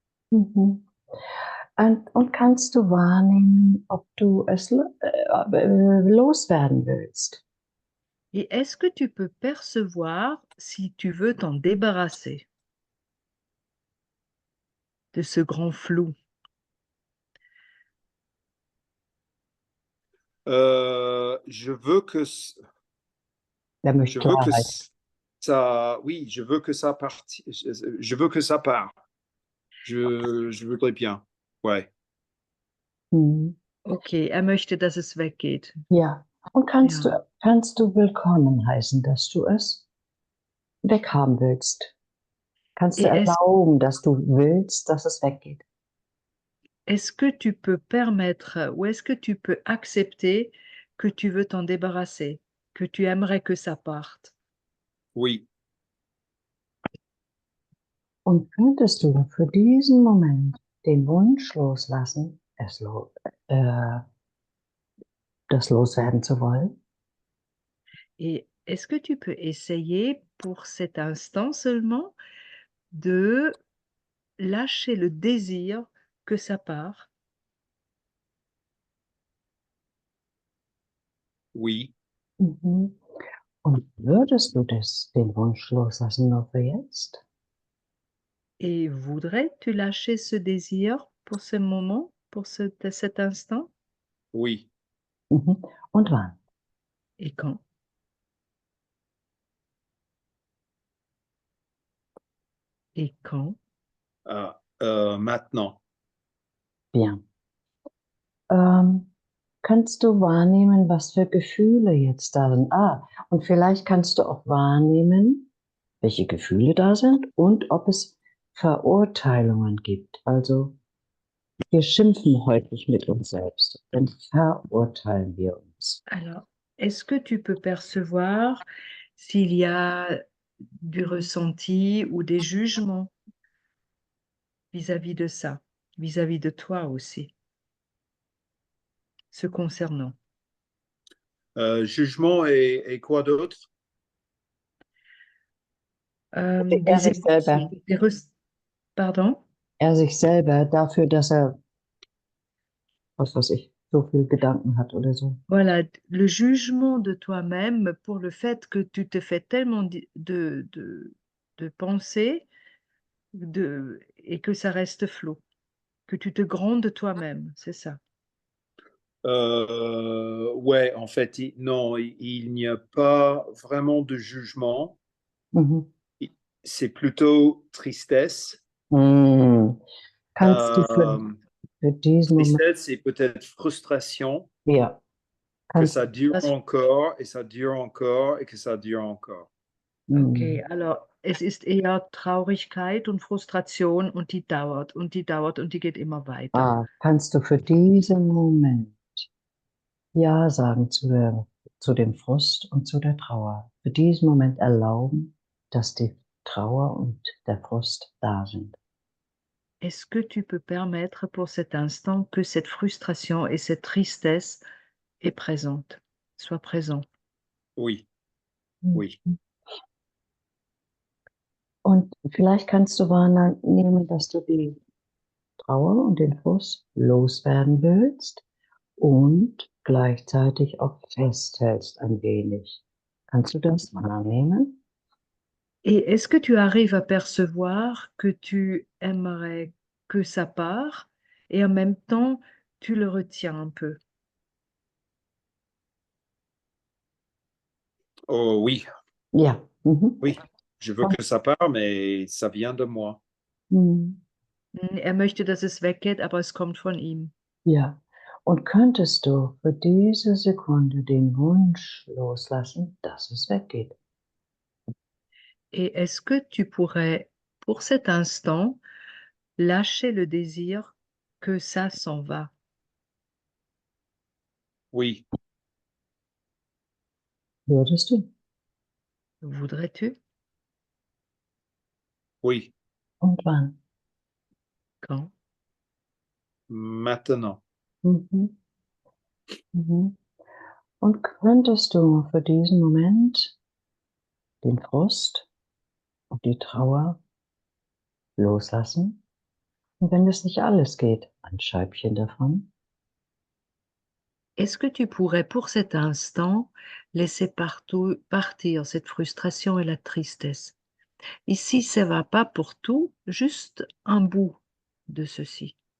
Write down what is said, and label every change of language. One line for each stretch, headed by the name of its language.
German: Und kannst du wahrnehmen, ob du es loswerden willst?
French: Et est-ce que tu peux percevoir si tu veux t'en débarrasser de ce grand flou? Je veux que
German: Der möchte
French: je veux que
German: Klarheit.
French: ça oui, je veux que ça parte. Je veux que ça part. Je voudrais bien. Ouais. Mhm.
German: Okay, er möchte, dass es weggeht. Ja. Und Ja. kannst du willkommen heißen, dass du es weghaben willst? Kannst du
French: Et
German: erlauben, dass du willst, dass es weggeht?
French: est-ce que tu peux permettre ou est-ce que tu peux accepter que tu veux t'en débarrasser, que tu aimerais que ça parte? Oui.
German: Und könntest du für diesen Moment den Wunsch loslassen, das loswerden zu wollen?
French: Et est-ce que tu peux essayer pour cet instant seulement de lâcher le désir que ça part? Oui. Mhm.
German: Und würdest du den Wunsch loslassen nur für jetzt?
French: Et voudrais-tu lâcher ce désir pour ce moment, pour cet instant? Oui.
German: Mhm. Und wann?
French: Et quand? Et quand? Maintenant. Bien.
German: Kannst du wahrnehmen, was für Gefühle jetzt da sind? Und vielleicht kannst du auch wahrnehmen, welche Gefühle da sind und ob es Verurteilungen gibt. Also wir schimpfen häufig mit uns selbst, dann verurteilen wir uns.
French: Alors, est-ce que tu peux percevoir s'il y a du ressenti ou des jugements vis-à-vis de ça, vis-à-vis de toi aussi, ce concernant? Jugement et quoi d'autre?
German: Er sich selber,
French: Pardon?
German: er sich selber dafür, dass er, was weiß ich, so viel Gedanken hat oder so.
French: Voilà, le jugement de toi-même pour le fait que tu te fais tellement de pensées et que ça reste flou, que tu te grondes toi-même, c'est ça. Ouais, en fait, non, il n'y a pas vraiment de jugement. Mhm. C'est plutôt tristesse.
German: Kannst du für diesen Moment,
French: Tristesse et peut-être frustration
German: ja,
French: que
German: kannst
French: ça dure encore et ça dure encore et que ça dure encore.
German: Okay,
French: alors
German: es ist eher Traurigkeit und Frustration und die dauert und die dauert und die geht immer weiter. kannst du für diesen Moment Ja sagen zu dem Frust und zu der Trauer. Für diesen Moment erlauben, dass die Trauer und der Frust da sind.
French: Est-ce que tu peux permettre pour cet instant que cette frustration et cette tristesse est présente, soit présent? Oui, oui,
German: Und vielleicht kannst du wahrnehmen, dass du die Trauer und den Frust loswerden willst und gleichzeitig auch festhältst ein wenig. Kannst du das wahrnehmen?
French: Et est-ce que tu arrives à percevoir que tu aimerais que ça part et en même temps tu le retiens un peu? oh oui,
German: Ja. Mhm.
French: oui. Je veux que ça part, mais ça vient de moi. Mhm.
German: Er möchte, dass es weggeht, aber es kommt von ihm. Ja. Und könntest du für diese Sekunde den Wunsch loslassen, dass es weggeht?
French: Et est-ce que tu pourrais, pour cet instant, lâcher le désir que ça s'en va? Oui,
German: Würdest du?
French: Voudrais-tu? oui,
German: Und wann?
French: Quand? maintenant. Mhm. Mhm.
German: Und könntest du für diesen Moment den Frust und die Trauer loslassen. Und wenn es nicht alles geht, ein Scheibchen davon.
French: Est-ce que tu pourrais pour cet instant laisser partir cette frustration et la tristesse? Ici, ça va pas pour tout, juste un bout de ceci.